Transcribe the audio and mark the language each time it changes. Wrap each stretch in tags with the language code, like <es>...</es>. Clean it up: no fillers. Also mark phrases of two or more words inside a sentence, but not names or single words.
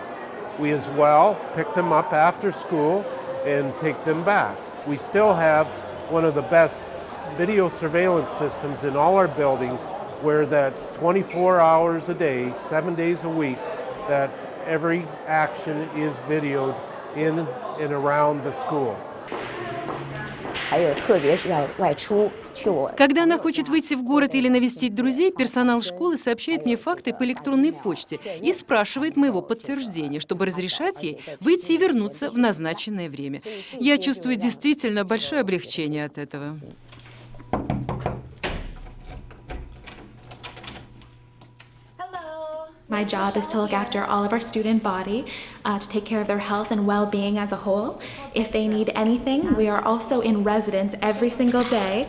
<en>We as well pick them up after school and take them back. We still have one of the best video surveillance systems in all our buildings where that 24 hours a day, 7 days a week, that every action is videoed in and around the school.</en> <zh>还有特别是外出去我。</zh> <ru>Когда она хочет выйти в город или навестить друзей, персонал школы сообщает мне факты по электронной почте и спрашивает моего подтверждения, чтобы разрешать ей выйти и вернуться в назначенное время. Я чувствую действительно большое облегчение от этого.</ru> <en>My job is to look after all of our student body, to take care of their health and well-being as a whole. If they need anything, we are also in residence every single day.</en>